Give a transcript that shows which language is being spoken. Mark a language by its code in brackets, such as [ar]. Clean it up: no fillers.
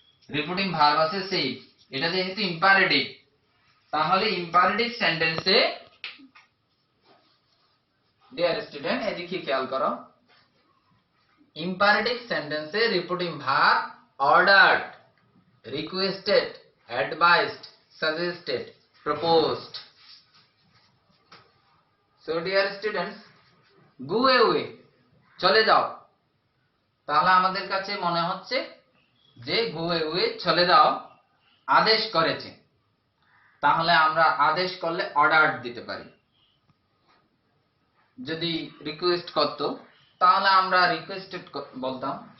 [bn] Repeating verb আছে সেই, এটা যেহেতু ইম্পারেটিভ, তাহলে ইম্পারেটিভ সেন্টেন্সে, ডিয়ার স্টুডেন্ট এদিকে খেয়াল করো, ইম্পারেটিভ সেন্টেন্সে repeating verb অর্ডারড, [en] requested, advised, suggested, proposed. So dear students, go away, [bn] চলে যাও। তাহলে আমাদের কাছে মনে হচ্ছে যে [en] go away, [bn] চলে যাও, আদেশ করেছে। তাহলে আমরা আদেশ করলে অর্ডার দিতে পারি। যদি রিকোয়েস্ট করতো তাহলে আমরা রিকোয়েস্টেড বলতাম।